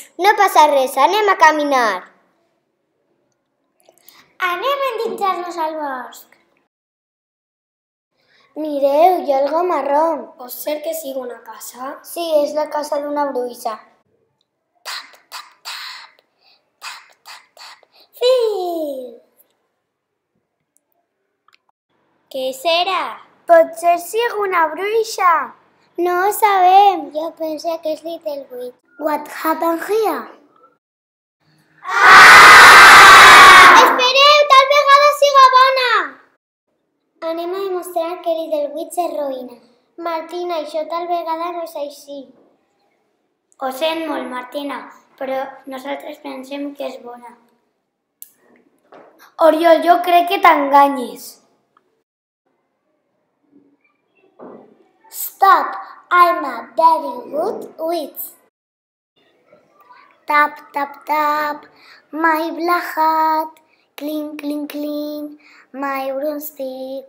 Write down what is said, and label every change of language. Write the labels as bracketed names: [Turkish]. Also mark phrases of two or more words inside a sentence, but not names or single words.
[Catalan] No passa res, anem a caminar. Anem a endinsar-nos al bosc. Mireu, hi ha algo marró. Pot ser que sigui una casa? Sí, és la casa d'una bruixa. [English] Tap, tap, tap. Tap, tap, tap. [Catalan] Fil! Què serà? Potser sigui una bruixa. No ho sabem. Jo penso que és Little Witch. [English] What happened here? [Catalan] Espereu, tal vegada siga bona! Anem a demostrar que Little Witch és roïna. Martina, això tal vegada no és així. Ho sent molt, Martina, però nosaltres pensem que és bona. Oriol, jo crec que t'enganyes. [English] Stop! I'm a very good witch. Tap, tap, tap, my black hat. Clink, clink, clink, my broomstick.